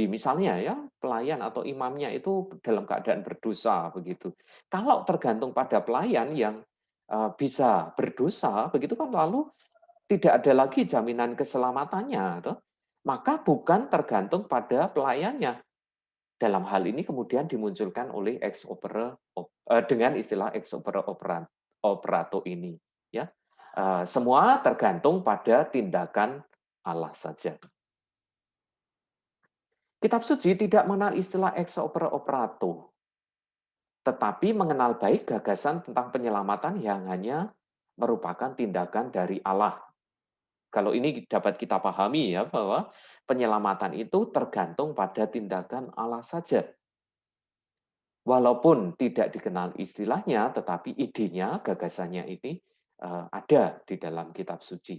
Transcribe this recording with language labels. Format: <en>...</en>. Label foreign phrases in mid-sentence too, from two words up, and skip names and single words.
<id>Misalnya ya, pelayan atau imamnya itu dalam keadaan berdosa begitu. Kalau tergantung pada pelayan yang bisa berdosa, begitu kan lalu tidak ada lagi jaminan keselamatannya, toh. Maka bukan tergantung pada pelayannya. Dalam hal ini kemudian dimunculkan oleh</id> <la>ex opere</la> <id>dengan istilah</id> <la>ex opere operato</la> <id>ini. ya. Semua tergantung pada tindakan Allah saja. Kitab suci tidak mengenal istilah</id> <la>ex opere operato,</la> <id>tetapi mengenal baik gagasan tentang penyelamatan yang hanya merupakan tindakan dari Allah. Kalau ini dapat kita pahami ya, bahwa penyelamatan itu tergantung pada tindakan Allah saja. Walaupun tidak dikenal istilahnya, tetapi idenya, gagasannya ini ada di dalam kitab suci.</id>